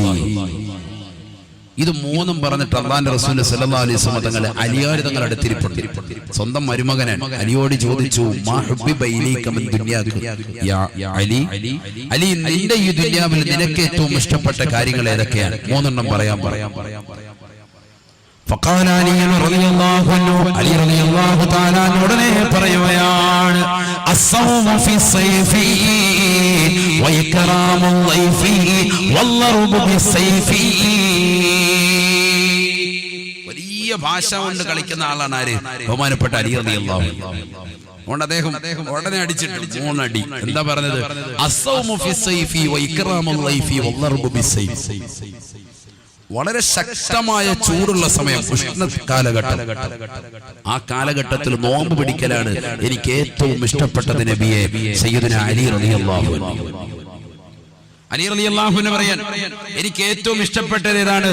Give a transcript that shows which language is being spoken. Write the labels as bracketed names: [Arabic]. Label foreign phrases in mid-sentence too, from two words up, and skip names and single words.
[Malayalam] ഇത് മൂന്നും പറഞ്ഞിട്ട് അല്ലാഹുവിന്റെ റസൂൽ [Arabic] صلى الله عليه وسلم [Malayalam] തങ്ങൾ അലിയാർ തങ്ങൾ അടുത്തിരിപ്പുണ്ട്. സ്വന്തം മരുമകനാണ്. അലിയോട് ചോദിച്ചു, [Arabic] ما حبب إليك من دنياك يا علي, [Malayalam] അലി നിന്റെ ഈ ദുനിയാവിൽ നിനക്ക് ഏറ്റവും ഇഷ്ടപ്പെട്ട കാര്യങ്ങൾ ഏതൊക്കെയാണ്? മൂന്നെണ്ണം പറയാൻ. [Arabic] فقال علي رضي الله عنه, علي رضي الله تعالى [Malayalam] ഉടനെ പറയുകയാണ്, [Arabic] الصوم في الصيف وإكرام الضيف والضرب بالسيف. [Malayalam] വലിയ ഭാഷ കൊണ്ട് കളിക്കുന്ന ആളാണ് ആര്? ബഹുമാനപ്പെട്ട അലി [Arabic] رضي الله عنه. [Malayalam] അതുകൊണ്ട് അദ്ദേഹം ഉടനെ അടിച്ചിട്ടുണ്ട് 3 അടി. എന്താ പറഞ്ഞത്? [Arabic] الصوم في الصيف وإكرام الضيف والضرب بالسيف. [Malayalam] വളരെ ശക്തമായ ചൂടുള്ള സമയം, ഉഷ്ണ കാലഘട്ടം. ആ കാലഘട്ടത്തിൽ നോമ്പ് പിടിക്കലാണ് എനിക്ക് ഏറ്റവും ഇഷ്ടപ്പെട്ടത് നബിയെ [Arabic] سيدنا علي رضي الله عنه. [Malayalam] അലി [Arabic] رضي الله عنه [Malayalam] പറയാൻ, എനിക്ക് ഏറ്റവും ഇഷ്ടപ്പെട്ടത് ഏതാണ്?